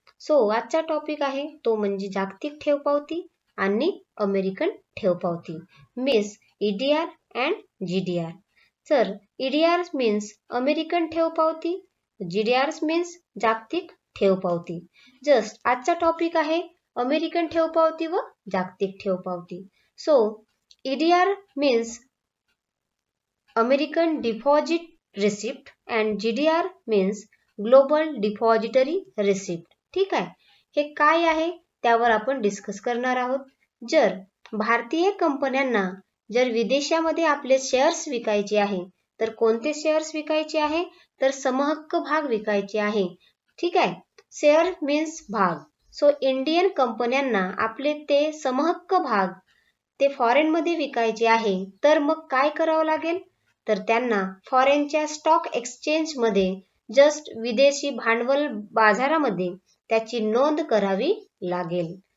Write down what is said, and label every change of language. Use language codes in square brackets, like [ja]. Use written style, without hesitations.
[mr] आजचा टॉपिक आहे तो म्हणजे जागतिक ठेव पावती आणि अमेरिकन ठेव पावती मीन्स EDR अँड GDR. तर EDR मीन्स अमेरिकन ठेव पावती, GDR मीन्स जागतिक ठेव पावती. जस्ट आजचा टॉपिक आहे अमेरिकन ठेव पावती व जागतिक ठेव पावती. [en] EDR means American Deposit Receipt and GDR means Global Depository Receipt. [mr] ठीक आहे. हे काय आहे त्यावर आपण डिस्कस करणार आहोत. जर भारतीय कंपन्यांना जर विदेशामध्ये आपले शेअर्स विकायचे आहे तर कोणते शेअर्स विकायचे आहे, तर समहक्क भाग विकायचे आहे. ठीक आहे. शेअर मीन्स भाग. इंडियन कंपन्यांना आपले ते समहक्क भाग ते फॉरेन मध्ये विकायचे आहे, तर मग काय करावं लागेल, तर त्यांना फॉरेनच्या स्टॉक एक्सचेंज मध्ये जस्ट विदेशी भांडवल बाजारामध्ये त्याची नोंद करावी लागेल.